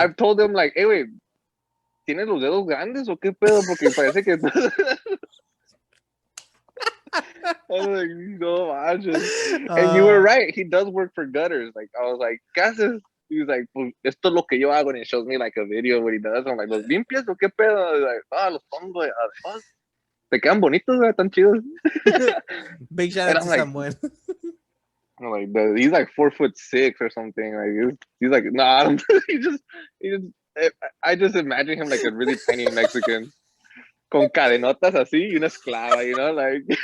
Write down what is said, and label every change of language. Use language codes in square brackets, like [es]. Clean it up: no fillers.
[en] I've told him like, hey, wait, [es] ¿tienes los dedos grandes o qué pedo? Porque parece que. [en] I was like, [es] no manches. [en] And you were right. He does work for gutters. Like, I was like, [es] ¿qué haces? [en] He was like, [es] pues esto es lo que yo hago. [en] And he shows me like a video of what he does. I'm like, [es] ¿los limpias o qué pedo? [en] I was like, [es] los pongo. Te quedan bonitos, tan chidos. [en] Big shout And out I'm to like, someone. he's like 4'6" or something. Like, he's like, no, I don't. He just, I just imagine him like a really tiny Mexican. [es] Con cadenotas así y una esclava, [en] you know, like.